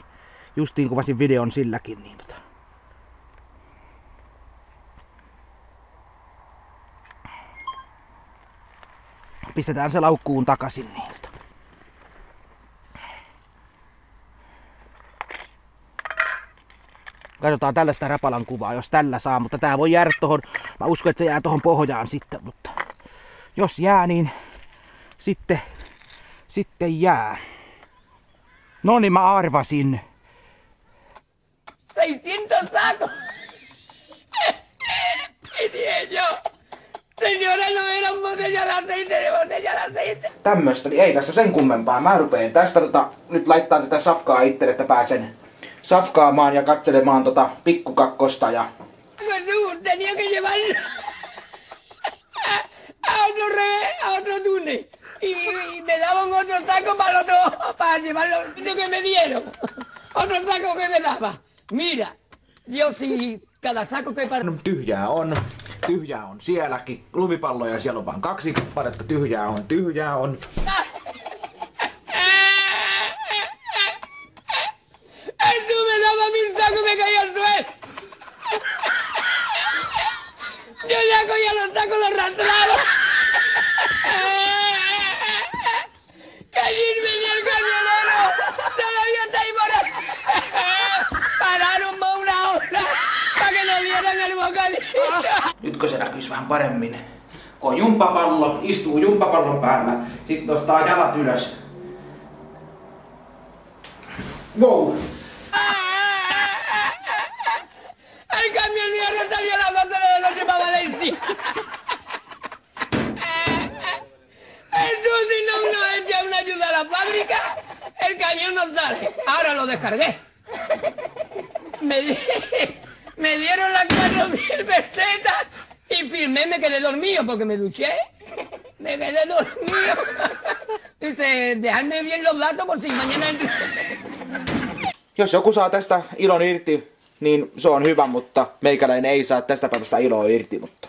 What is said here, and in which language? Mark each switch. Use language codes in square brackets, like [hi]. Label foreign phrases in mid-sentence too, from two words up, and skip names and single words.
[fi] Justiin kuvasin videon silläkin, niin pistetään se laukkuun takaisin, niin katsotaan tällaista Rapalan kuvaa, jos tällä saa, mutta tää voi jäädä tohon, mä uskon, että se jää tohon pohjaan sitten, mutta jos jää, niin sitten jää. No niin, mä arvasin. [es] 600 sacos. Tenía yo. Señora, no era un botella de aceite, de botella de aceite. [fi] Tämmöstä, niin ei tässä sen kummempaa. Mä rupeen tästä nyt laittaa tätä safkaa itselle, että pääsen safkaamaan ja katselemaan pikkukakkosta ja... [es] Tenía que llevar a otro túnel. Y me daban otro saco para llevarlo que me dieron. Otro saco que me daba. Mira, yo si cada saco que para... [fi] Tyhjää on sielläkin. Lumipalloja siellä on vaan 2 kappaletta. Tyhjää on. [es] Tú me dabas mi saco y me caía al suelo. Yo ya cogía los sacos, los arrastraba. Que allí venía el camionero. Todavía está ahí por ahí. Pararon más una hora para que nos dieran el bocadillo. [fi] Nytkö se näkyisi vähän paremmin? Kun on jumppapallo, istuu jumppapallon päällä, sit nostaa jalat ylös. Wow! [es] El camionero salió a las 12 de la noche para Valencia. Entonces, si no nos echa una ayuda a la fábrica, el camión no sale. Ahora lo descargué. Me dieron las 4.000 pesetas y firmé, me quedé dormido porque me duché. Me quedé dormido. Dice, dejadme bien los datos por si mañana... [fi] Jos joku saa tästä ilon irti, niin se on hyvä, mutta meikäläinen ei saa tästä päivästä iloa irti, mutta